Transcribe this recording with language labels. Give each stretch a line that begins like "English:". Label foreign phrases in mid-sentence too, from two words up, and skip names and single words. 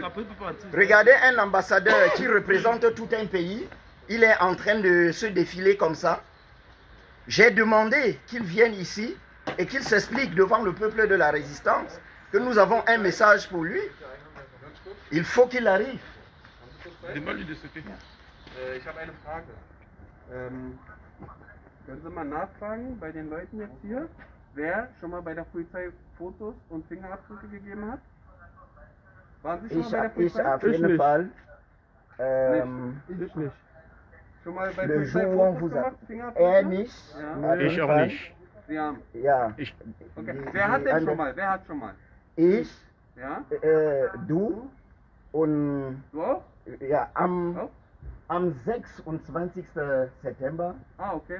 French: Regardez un ambassadeur qui représente tout un pays. Il est en train de se défiler comme ça. J'ai demandé qu'il vienne ici et qu'il s'explique devant le peuple de la résistance que nous avons un message pour lui. Il faut qu'il arrive.
German: Ich habe eine Frage. Können Sie mal nachfragen bei den Leuten jetzt hier, wer schon mal bei der Polizei Fotos und Fingerabdrücke gegeben hat? Waren Sie schon mal bei der Polizei? auf jeden Fall. Ich nicht. Schon mal bei
French: Le
German: Polizei
French: jour où on
German: Fotos
French: vous a...
German: gemacht, Fingerabdrücke? nicht. Ja. Ich auch nicht. Sie haben. Ja. Okay. Wer hat denn schon mal? Wer hat schon mal? Ich, Ja? du und Du auch? ja, Auch? am 26. September, Ah, okay.